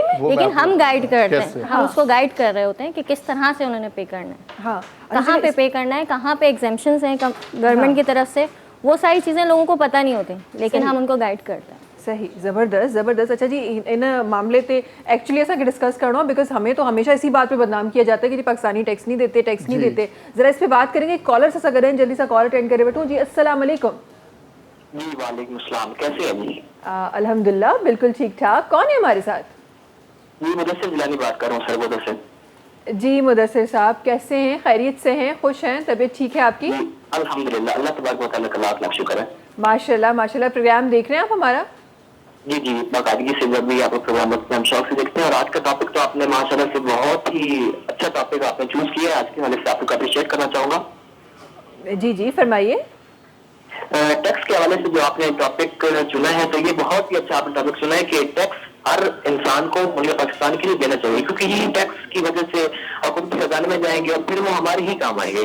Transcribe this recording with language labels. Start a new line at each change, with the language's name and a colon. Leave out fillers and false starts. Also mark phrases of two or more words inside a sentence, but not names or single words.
Urdu: لیکن ہم گائیڈ کرتے ہیں، ہم اس کو گائیڈ کر رہے ہوتے ہیں کہ کس طرح سے انہوں نے پے کرنا ہے, हाँ, کہاں پہ کرنا ہے، کہاں پہ ایگزیمپشنز ہیں گورنمنٹ کی طرف سے، وہ ساری چیزیں لوگوں کو پتا نہیں ہوتی، لیکن ہم ان کو گائیڈ کرتے ہیں. صحیح، زبردست.
Sindhi: अच्छा जी, इन मामले पे एक्चुअली असांखे डिस्कस करणो,
Urdu: بکاز ہمیں تو ہمیشہ اسی بات پہ بدنام کیا جاتا ہے کہ جی پاکستانی ٹیکس نہیں دیتے. ذرا اس پہ بات کریں گے. کالر سے گئے جلدی سا
English: call attend
Urdu: کرے بیٹھو جی.
Arabic: السلام علیکم.
Urdu: जी
Arabic: وعلیکم السلام,
Urdu: کیسے ہیں جی? الحمدللہ، بالکل ٹھیک ٹھاک. کون ہے ہمارے ساتھ? جی مدثر جیلانی بات کر رہا ہوں سر، مدثر जी। مدثر صاحب کیسے ہیں، خیریت سے ہیں، خوش ہیں، طبیعت ٹھیک ہے آپ کی? अल्हम्दुलिल्लाह,
Arabic: اللہ تبارک و تعالیٰ
Urdu: کا لاکھ شکر ہے. माशाल्लाह। پروگرام دیکھ رہے ہیں آپ ہمارا? جی باقاعدگی سے جب بھی آپ پروگرام ہم شوق سے دیکھتے ہیں، اور آج کا ٹاپک تو آپ نے ماشاءاللہ سے بہت ہی اچھا ٹاپک آپ نے چوز کیا ہے. آج کے والے سے آپ کو اپریشیئٹ کرنا چاہوں گا. جی فرمائیے. ٹیکس کے حوالے سے جو آپ نے ٹاپک چنا ہے، تو یہ بہت ہی اچھا آپ نے ٹاپک چنا ہے کہ ٹیکس ہر انسان کو ملک پاکستان کے لیے دینا چاہیے، کیونکہ یہ ٹیکس کی وجہ سے حکومت کی خزانے میں جائیں گے اور پھر وہ ہمارے ہی کام آئیں گے.